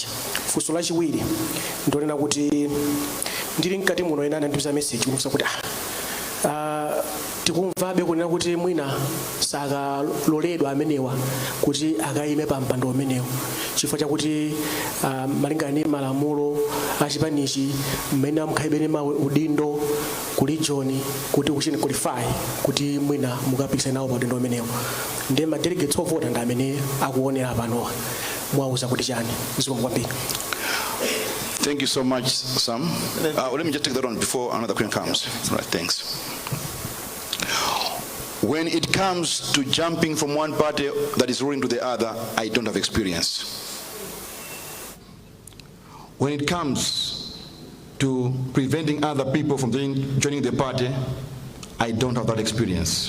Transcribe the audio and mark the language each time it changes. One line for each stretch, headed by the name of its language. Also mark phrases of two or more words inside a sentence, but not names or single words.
Nyanja: Funso lachiwiri ndonena kuti ndili mkati muno ena anandiuza message kufunsa kuti tikumvabe kunena kuti mwina sakaloledwa amenewa kuti akayime pa mpando umenewo chifukwa chakuti malingana ndi malamulo achipanichi mmene amkhalibene ma udindo ku region kuti kuchini qualify kuti mwina mukapikisana nawo pa udendo umenewo. Ndiye ma delegates ovota ndi amene akuonera panowa mwauza kuti chani. Zikomo kwambiri.
English: Thank you so much, Sam. Let me just take that on before another question comes. Right, thanks. When it comes to jumping from one party that is ruling to the other, I don't have experience. When it comes to preventing other people from joining the party, I don't have that experience.